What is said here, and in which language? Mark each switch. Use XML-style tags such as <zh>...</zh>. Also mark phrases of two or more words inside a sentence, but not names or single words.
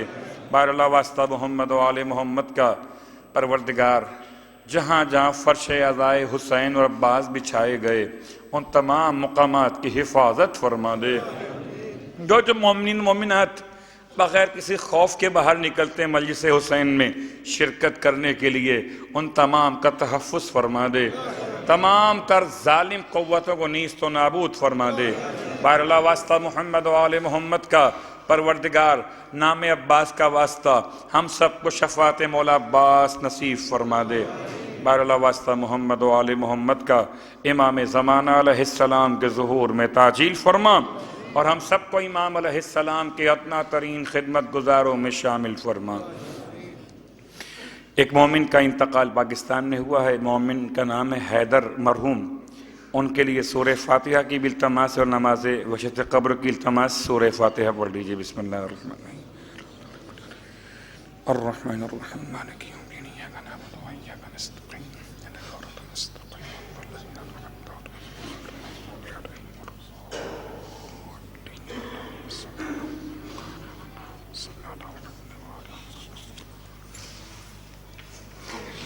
<ur>بہرحال واسطہ محمد و آل محمد کا، پروردگار جہاں جہاں فرش عزائے حسین اور عباس بچھائے گئے ان تمام مقامات کی حفاظت فرما دے۔ جو مومنین مومنات بغیر کسی خوف کے باہر نکلتے ہیں مجلس حسین میں شرکت کرنے کے لیے ان تمام کا تحفظ فرما دے، تمام تر ظالم قوتوں کو نیست و نابود فرما دے۔ بہرحال واسطہ محمد و آل محمد کا، پروردگار نام عباس کا واسطہ ہم سب کو شفاعت مولا عباس نصیب فرما دے۔ بہرحال واسطہ محمد و آل محمد کا، امام زمانہ</ur> <ar>علیہ السلام</ar> <ur>کے ظہور میں تعجیل فرما، اور ہم سب کو امام</ur> <ar>علیہ السلام</ar> <ur>کے ادنا ترین خدمت گزاروں میں شامل فرما۔ ایک مومن کا انتقال پاکستان میں ہوا ہے، مومن کا نام ہے حیدر مرحوم، ان کے لیے سورہ فاتحہ کی بھی التماس اور نماز وسعت قبر کی التماس۔ سورہ فاتحہ پڑھ لیجئے۔</ur> <ar>بسم اللہ الرحمن الرحیم۔ الرحمن الرحیم مالک یوم الدین ایاک نعبد و ایاک نستعین اهدنا الصراط المستقیم صراط الذین انعمت علیہم۔</ar>